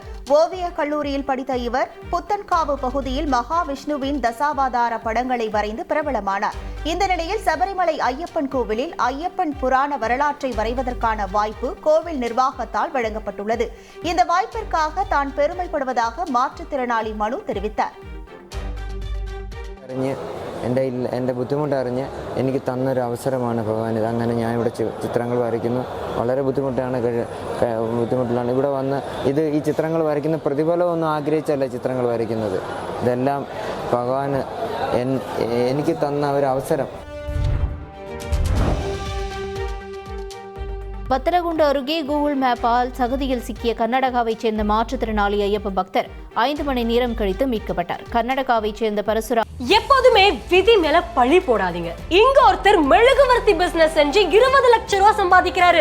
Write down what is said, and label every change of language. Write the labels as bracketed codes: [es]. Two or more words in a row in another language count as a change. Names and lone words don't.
[ta] ஓவிய கல்லூரியில் படித்த இவர் புத்தன்காவு பகுதியில் மகாவிஷ்ணுவின் தசாவதார படங்களை வரைந்து பிரபலமானார். இந்த நிலையில் சபரிமலை ஐயப்பன் கோவிலில் ஐயப்பன் புராண வரலாற்றை வரைவதற்கான வாய்ப்பு கோவில் நிர்வாகத்தால் வழங்கப்பட்டுள்ளது. இந்த வாய்ப்பிற்காக தான் பெருமைப்படுவதாக மாற்றுத்திறனாளி மனு தெரிவித்தார். [ml] എൻ്റെ ബുദ്ധിമുട്ടറിഞ്ഞ് എനിക്ക് തന്നൊരു അവസരമാണ് ഭഗവാൻ. അങ്ങനെ ഞാൻ ഇവിടെ ചിത്രങ്ങൾ വരയ്ക്കുന്നു. വളരെ ബുദ്ധിമുട്ടിലാണ് ഇവിടെ വന്ന് ഈ ചിത്രങ്ങൾ വരയ്ക്കുന്ന പ്രതിഫലമൊന്നും ആഗ്രഹിച്ചല്ല ചിത്രങ്ങൾ വരയ്ക്കുന്നത്. ഇതെല്ലാം ഭഗവാൻ എനിക്ക് തന്ന ഒരു അവസരം. [ta] வத்தலகுண்டு அருகே கூகுள் மேப்பால் சகதியில் சிக்கிய கர்நாடகாவைச் சேர்ந்த மாற்றுத்திறனாளி ஐயப்ப பக்தர் 5 மணி நேரம் கழித்து மீட்கப்பட்டார். கர்நாடகாவைச் சேர்ந்த பரசுரா. எப்போதுமே விதி மேல பழி போடாதீங்க. இங்க ஒருத்தர் மெழுகுவர்த்தி பிசினஸ் செஞ்சு 20 லட்சம் ரூபாய் சம்பாதிக்கிறாரு.